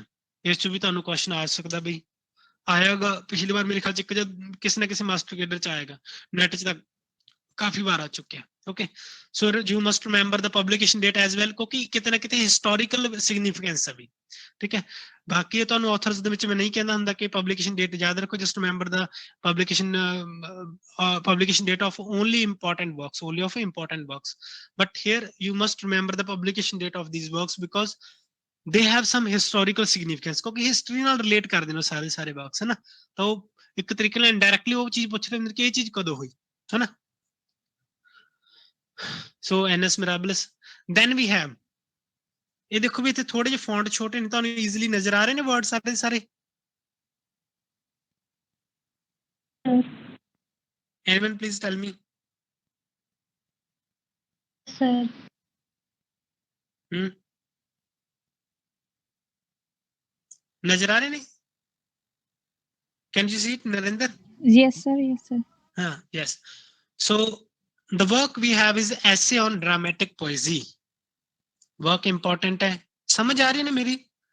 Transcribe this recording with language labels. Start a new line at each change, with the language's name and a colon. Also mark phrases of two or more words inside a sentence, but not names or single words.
Punjabi: ਇਸ 'ਚ ਵੀ ਤੁਹਾਨੂੰ ਕੁਐਸਚਨ ਆ ਸਕਦਾ ਬਈ, ਆਏਗਾ ਪਿਛਲੀ ਵਾਰ ਮੇਰੇ ਖਿਆਲ 'ਚ ਕਿਸੇ ਨਾ ਕਿਸੇ
English: master cadre
Punjabi: 'ਚ ਆਏਗਾ, ਨੈਟ 'ਚ ਤਾਂ ਕਾਫੀ ਵਾਰ ਆ ਚੁੱਕਿਆ।
English: Okay, so you must remember the publication date as well,
Punjabi: ਕਿਉਂਕਿ ਕਿਤੇ ਨਾ ਕਿਤੇ
English: historical significance
Punjabi: ਹੈ ਵੀ। ਠੀਕ ਹੈ, ਬਾਕੀ ਤੁਹਾਨੂੰ ਆਥਰਸ ਦੇ ਵਿੱਚ ਮੈਂ ਨਹੀਂ ਕਹਿੰਦਾ ਹੁੰਦਾ ਕਿ
English: publication date
Punjabi: ਯਾਦ ਰੱਖੋ।
English: Just remember the publication date of only important works, only of important works। but here you must remember the publication date of these works because they have some historical significance।
Punjabi: ਕਿਉਂਕਿ ਹਿਸਟਰੀ ਨਾਲ ਰਿਲੇਟ ਕਰਦੇ ਨੇ ਸਾਰੇ ਸਾਰੇ ਵਰਕਸ, ਹੈ ਨਾ, ਤਾਂ ਉਹ ਇੱਕ ਤਰੀਕੇ ਨਾਲ ਇਨਡਾਇਰੈਕਟਲੀ ਉਹ ਚੀਜ਼ ਪੁੱਛ ਰਹੇ ਨੇ ਕਿ ਇਹ ਚੀਜ਼ ਕਦੋਂ ਹੋਈ, ਹੈ ਨਾ।
English: So Annus Mirabilis. Then we have,
Punjabi: ਇਹ ਦੇਖੋ ਵੀ ਇੱਥੇ ਥੋੜੇ ਜਿਹੇ ਫੌਂਟ ਛੋਟੇ ਨੇ, ਤੁਹਾਨੂੰ ਈਜ਼ੀਲੀ ਨਜ਼ਰ ਆ ਰਹੇ ਨੇ ਵਰਡ ਸਾਰੇ ਸਾਰੇ?
English: Anyone please tell me? Sir,
Hindi: नजर आ रहे नहीं?
English: Can you see it, Narinder? yes sir, yes sir। Yes। So the work we have is essay on dramatic poesy। work important
Hindi: है, समझ आ रही है ना मेरी?